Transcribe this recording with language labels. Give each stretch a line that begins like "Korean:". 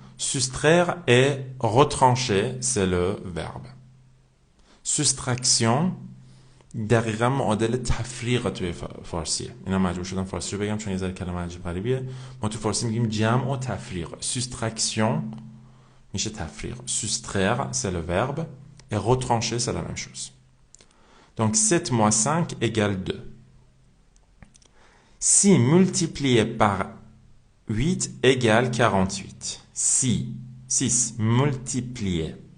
French: Soustraire et retrancher, c'est le verbe.
Persian: soustraction دقیقا معادل تفریق توی فارسیه. اینا مجبور شدم فارسی رو بگم چون یه ذره کلمه عجیب غریبیه. ما تو فارسی میگیم جمع و تفریق. soustraction میشه تفریق.
French: soustraire c'est le verbe et retrancher c'est la même chose. Donc 7 moins 5 égale 2. Si multiplié par 8 égale 48. Si 6 multiplié.